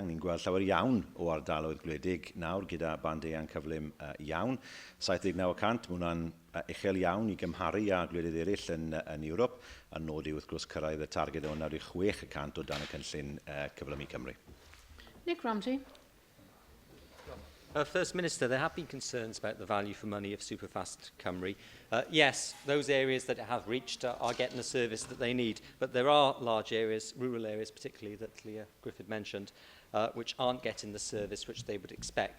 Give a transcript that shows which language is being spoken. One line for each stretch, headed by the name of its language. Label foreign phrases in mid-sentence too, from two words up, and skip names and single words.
Welsh: Ni'n gweld llawer iawn o ardaloedd gwledig nawr gyda band eang cyflym iawn. 79%, mae hwnna'n uchel iawn i gymharu â gwledydd eraill yn Ewrop, a nodi wrth gwrs cyrraedd y targed o 96% o dan y cynllun cyflymu Cymru. Nick Ramsey.
English: First Minister, there have been concerns about the value for money of Superfast Cymru. Yes, those areas that it have reached are getting the service that they need, but there are large areas, rural areas particularly, that Leah Griffith mentioned, which aren't getting the service which they would expect.